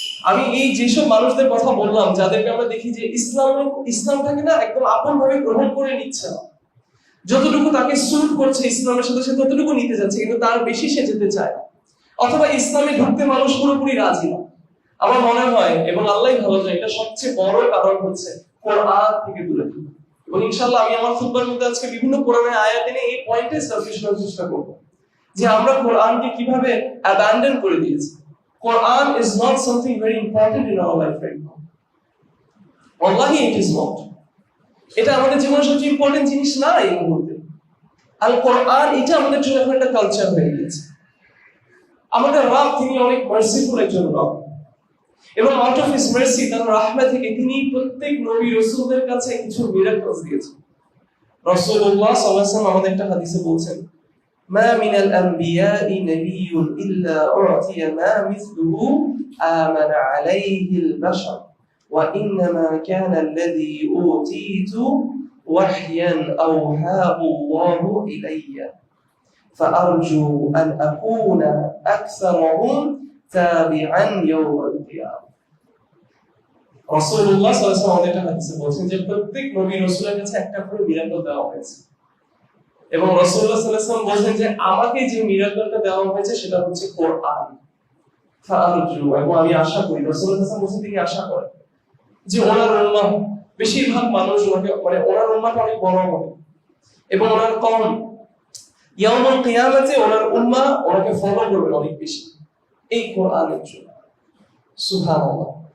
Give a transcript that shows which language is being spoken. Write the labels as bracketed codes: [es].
[bn] আমি এই যেসব মানুষদের কথা বললাম, যাদেরকে আমরা দেখি যে ইসলামটাকে না একদম আপন ভাবে গ্রহণ করে নিচ্ছে না, যতটুকু তাকে স্যুট করছে ইসলামের সাথে সে ততটুকু নিতে যাচ্ছে, কিন্তু তার বেশি সে যেতে চায়, অথবা ইসলামে ঢুকতে মানুষ পুরোপুরি রাজি না। আমার মনে হয়, এবং আল্লাহই ভালো জানে, এটা সবচেয়ে বড় কারণ হচ্ছে কোরআন থেকে দূরে থাকা। এবং ইনশাআল্লাহ আমি আমার খুতবার মধ্যে আজকে বিভিন্ন কোরআনের আয়াত এনে এই পয়েন্টে এস্টাবলিশ করার চেষ্টা করব যে আমরা কোরআনকে কিভাবে অ্যাবান্ডন করে দিয়েছি। [en] Quran is not something very important in our life right now. Wallahi it is not. [bn] এটা আমাদের জীবনের সবচেয়ে ইম্পর্টেন্ট জিনিস না এই মুহূর্তে। আল কোরআন এটা আমাদের জন্য একটা কালচার হয়ে গেছে। আমাদের রব তিনি অনেক মার্সিফুল একজন রব, এবং [en] out of his mercy, [bn] তার রাহমত থেকে তিনি প্রত্যেক নবী রাসূলদের কাছে কিছু মিরাকলস দিয়েছেন। রাসূলুল্লাহ সাল্লাল্লাহু আলাইহি ওয়াসাল্লাম আমাদের একটা হাদিসে বলছেন, [ar] মা মিনাল আম্বিয়াই নাবিয়্যুন ইল্লা উ'তিয়া মা মিসলুহু আমানা আলাইহিল বাশার ওয়া ইন্নামা কানা আল্লাযী উতীতু ওয়াহয়ান আওহাহু আল্লাহু ইলাইয়া। فأرجو أن أكون أكثرهم تابعا يوم القيامة. [bn] রাসূলুল্লাহ সাল্লাল্লাহু আলাইহি ওয়াসাল্লাম এটা হাদিসে বলেছেন যে প্রত্যেক নবী রাসূলের কাছে একটা করে মিরাকল দেওয়া হয়েছে, এবং রাসূলুল্লাহ সাল্লাল্লাহু আলাইহি ওয়াসাল্লাম বলেছেন যে আমাকে যে মিরাকলটা দেওয়া হয়েছে সেটা হচ্ছে কোরআন। ফাআরজু, এবং আমি আশা করি, রাসূলুল্লাহ সাল্লাল্লাহু আলাইহি ওয়াসাল্লাম বলেছেন তিনি আশা করেন যে ওনার উম্মাহ, বেশিরভাগ মানুষ ওনাকে ওনার উম্মাহটা অনেক বড় হবে এবং ওনার কওম ইয়াউমুল কিয়ামতে ওনার উম্মাহ ওনাকে ফলো করবে অনেক বেশি এই কোরআনের জন্য। সুবহানাল্লাহ।